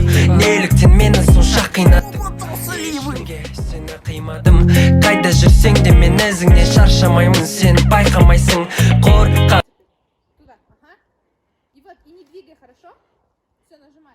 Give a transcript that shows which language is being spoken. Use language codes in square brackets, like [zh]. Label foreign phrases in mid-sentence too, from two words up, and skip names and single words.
[kk] неліктен мені сонша қинадың сені қимадым қайда жүрсең де мен ізіңнен шаршамаймын сен байқамайсың қорқа [ru] Туда, ага. И вот, и не двигай, хорошо? Все, нажимай.